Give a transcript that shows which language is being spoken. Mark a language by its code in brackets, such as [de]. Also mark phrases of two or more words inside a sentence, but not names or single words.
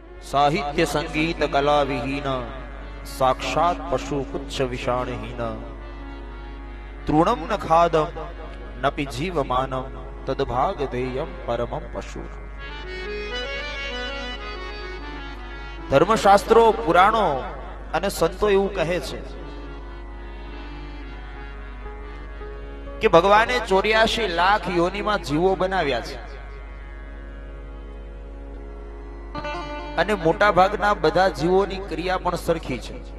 [sa] साहित्य संगीत कला विहीन साक्षात पशु कुच्छ विषाणहीन तृणम न खादम नपि जीवमानम तदभाग देयम परमम पशु। [gu] ધર્મશાસ્ત્રો પુરાણો અને સંતો એવું કહે છે કે ભગવાને 84 લાખ યોનિમાં જીવો બનાવ્યા છે અને મોટા ભાગના બધા જીવોની ક્રિયા પણ સરખી છે।